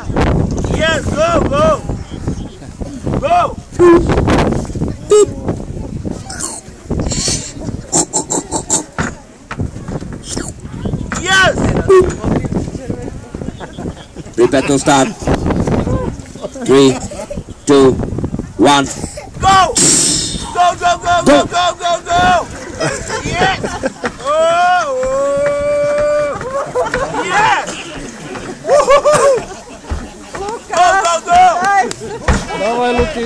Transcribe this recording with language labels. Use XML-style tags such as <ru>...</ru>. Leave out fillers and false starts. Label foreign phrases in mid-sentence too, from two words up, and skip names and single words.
<en>Yes, go, go. Go. Beep. Yes. Prepare to start. 3, 2, 1. Go. Go, go, go, go, go, go, go. Yes. Oh, oh. Yes. Woo-hoo-hoo. Go, go, go.</en> <ru>Давай, Луки!</ru>